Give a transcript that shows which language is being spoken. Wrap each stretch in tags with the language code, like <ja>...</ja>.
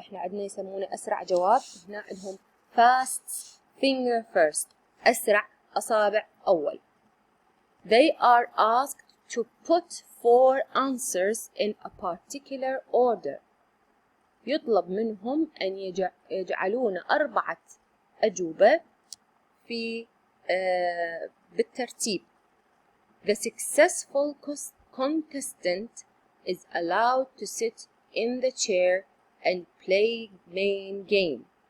<ar>احنا عندنا يسمونه أسرع جواب، هنا عندهم fast finger first، أسرع أصابع أول.</ar> <en>They are asked to put 4 answers in a particular order.</en> <ar>يطلب منهم أن يجعلون 4 أجوبة في بالترتيب.</ar> <en>The successful contestant is allowed to sit in the chair and play main game.</en>